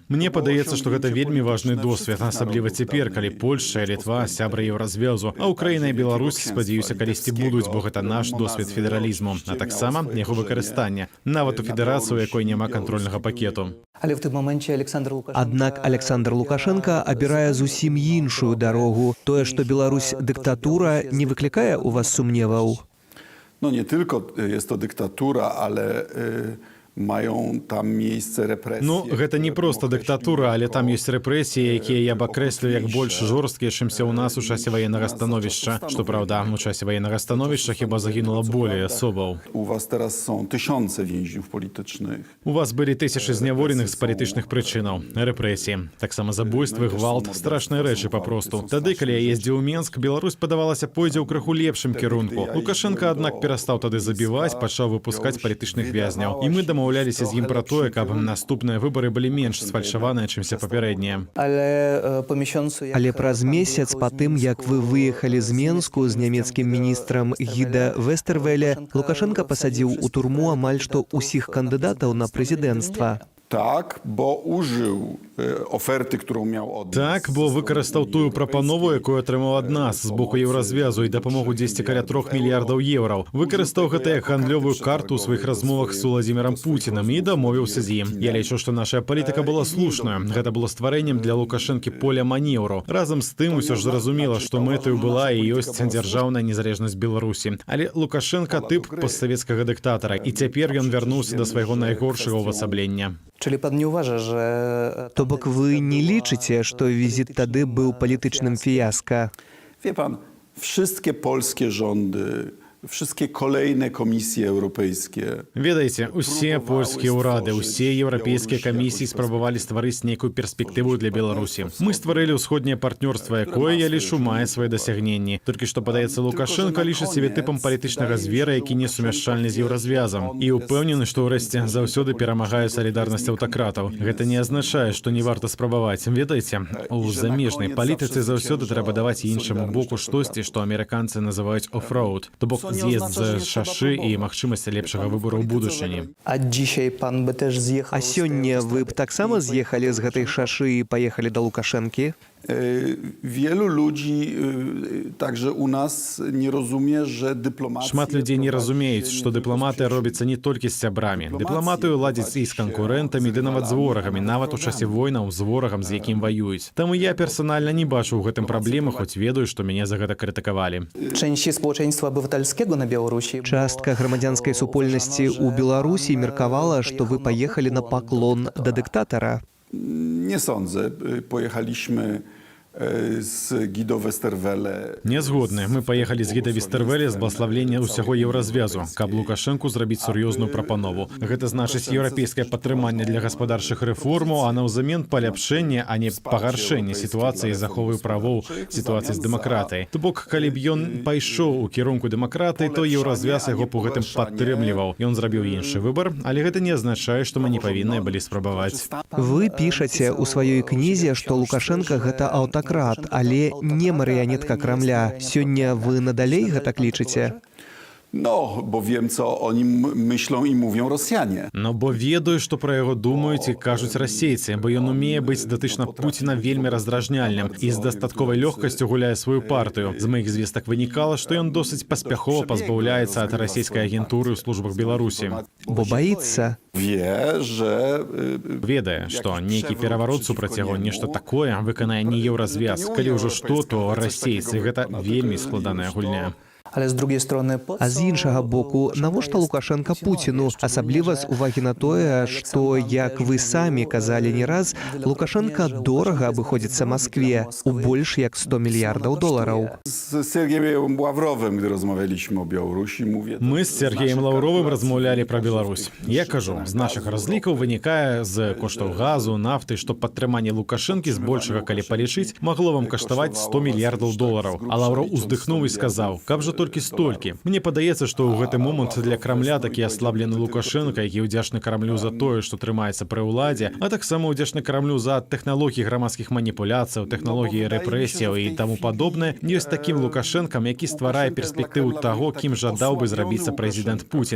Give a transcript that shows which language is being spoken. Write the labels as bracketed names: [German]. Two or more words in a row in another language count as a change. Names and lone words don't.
[Belarusian] Мне падаецца, што гэта вельмі важны досвед, асабліва цяпер, калі Польшча і Літва сябры Еўразвязу, а Украіна і Беларусь, спадзяюся, калісьці будуць, бо гэта наш досвед федэралізму, а таксама яго выкарыстання, нават у федэрацыі, у якой няма кантрольнага пакету. [Polish] Ale w tym momencie [Belarusian] Аднак Александр Лукашенко абірае зусім іншую дарогу. Тое, што Беларусь дыктатура, не выклікае у вас сумневаў? [Polish] No nie tylko jest to dyktatura, ale mają tam miejsce represje. [Belarusian] Ну, гэта не проста дыктатура, але там ёсць рэпрэсіі, якія я б акрэсліў як больш жорсткія, чымся ў нас у часе ваеннага становішча. Што праўда, у часе ваеннага становішча хіба загінула болей асобаў. [Polish] U was teraz są tysiące więźniów politycznych. [Belarusian] У вас былі тысячы зняволеных з палітычных прычынаў, рэпрэсіі, таксама забойствы, гвалт, страшныя рэчы папросту. Тады, калі я ездзіў у Менск, Беларусь падавалася пойдзе ў крыху лепшым кірунку. Лукашенко, аднак, перастаў тады забіваць, пачаў выпускаць палітычных вязняў. І мы дамаўляліся з ім пра тое, каб наступныя выбары былі менш сфальшаваныя, чымся папярэднія. Але праз месяц па тым, як вы выехалі з Менску з нямецкім міністрам Гіда Вестэрвеля, Лукашенко пасадзіў у турму амаль што ўсіх кандыдатаў на прэзідэнцтва. [Polish] Tak, bo użył oferty, którą miał od nas. [Belarusian] Так, бо выкарыстаў тую прапанову, якую атрымаў ад нас з боку Еўразвязу і дапамогу 10 каля 3 мільярдаў еўраў. Выкарыстаў гэта як гандлёвую карту ў сваіх размовах з Уладзімірам Пуцінам і дамовіўся з ім. Я лічу, што наша палітыка была слушная. Гэта было стварэннем для Лукашэнкі поля манеўру. Разам з тым усё ж зразумела, што мэтаю была і ёсць дзяржаўная незалежнасць Беларусі. Але Лукашенка тып постсавецкага дыктатара, і цяпер ён вярнуўся да свайго найгоршага ўвасаблення. [Polish] Czyli pan nie uważa, że... To bok wy nie liczycie, że wizyt wtedy był politycznym fiasko? Wie pan, wszystkie polskie rządy, wszystkie kolejne komisje europejskie. [Belarusian] Ведаеце, усе польскія ўрады, усе еўрапейскія камісіі спрабавалі стварыць нейкую перспектыву для Беларусі. Мы стварылі ўсходняе партнёрства, якое, я лічу, мае свае дасягненні. Толькі што, падаецца, Лукашенко лічыць сябе тыпам палітычнага звера, які не сумяшчальны з еўразвязам. І ўпэўнены, што ўрэшце заўсёды перамагае салідарнасць аўтакратаў. Гэта не азначае, што не варта спрабаваць. Ведаеце, у замежнай палітыцы заўсёды трэба даваць іншаму боку штосьці, што амерыканцы называюць оффроуд, то бок з'езд з шашы і магчымасць лепшага выбору ў будучыні. [Polish] А dzisiaj pan by też zjechał. [Belarusian] А сёння вы б таксама з'ехалі з гэтай шашы і паехалі да Лукашэнкі? [Polish] Wielu ludzi, także u nas, nie rozumie, że dyplomacja... [Belarusian] Шмат людзей не разумеюць, што дыпламатыя робіцца не толькі з сябрамі. Дыпламатыю ладзіць і з канкурэнтамі, ды нават з ворагамі, нават у часе войнаў з ворагам, з якім ваююць. Таму я персанальна не бачу ў гэтым праблемы, хоць ведаю, што мяне за гэта крытыкавалі. [Polish] Części społeczeństwa obywatelskiego na Białorusi. [Belarusian] Частка грамадзянскай супольнасці ў Беларусі меркавала, што вы паехалі на паклон да дыктатара. [Polish] Nie sądzę. Pojechaliśmy z Guido Westerwelle. [Belarusian] Нязгодны. Мы паехалі з Гіда Вестервеле з блаславлення ўсяго еўразвязу, каб Лукашэнку зрабіць сур'ёзную прапанову. Гэта значыць еўрапейскае падтрыманне для гаспадарчых рэформаў, а наўзамен паляпшэнне, а не пагаршэнне сітуацыі з заховай правоў, сітуацыі з дэмакратыяй. То бок, калі б ён пайшоў у кірунку дэмакратыі, то еўразвяз яго по гэтым падтрымліваў. Ён зрабіў іншы выбар, але гэта не азначае, што мы не павінны былі спрабаваць. Вы пішаце ў сваёй кнізе, што Лукашенка гэта аўтакрат, але не марыянетка Крамля. Сёння вы надалей гэтак лічыце? [Polish] No, bo wiem, co o nim myślą i mówią Rosjanie. No, bo [Belarusian] ведаю, што пра яго думаюць і кажуць расейцы, бо ён умее быць датычна Пуціна вельмі раздражняльным і з дастатковай лёгкасцю гуляе сваю партыю. З маіх звестак вынікала, што ён досыць паспяхова пазбаўляецца ад расійскай агентуры ў службах Беларусі. Бо баіцца. Ведае, што нейкі пераварот супраць яго, нешта такое выканае не еўразвяз. Калі ўжо што, то расейцы. Гэта вельмі складаная гульня. А з іншага боку, навошта Лукашенка Пуціну, асабліва з увагі на тое, што, як вы самі казалі не раз, Лукашенка дорага абыходзіцца Маскве у больш як 100 мільярдаў долараў. [Polish] Z Sergiejem Ławrowem, gdy rozmawialiśmy o Białorusi, mówię... [Belarusian] Мы з Сергеем Лаўровым размаўлялі пра Беларусь. Я кажу, з нашых разлікаў вынікае з коштаў газу, нафты, што падтрыманне Лукашэнкі збольшага, калі палічыць, магло вам каштаваць 100 мільярдаў долараў. А Лаўроў уздыхнуў і сказаў, каб жа толькі столькі. Мне падаецца, што ў гэты момант для Крамля такі аслаблены Лукашенка, які ўдзячны Крамлю за тое, што трымаецца пры ўладзе, а таксама ўдзячны Крамлю за тэхналогіі грамадскіх маніпуляцыяў, тэхналогіі рэпрэсіяў і таму падобнае, ёсць такім Лукашэнкам, які стварае перспектыву таго, кім жадаў бы зрабіцца прэзідэнт Пуцін.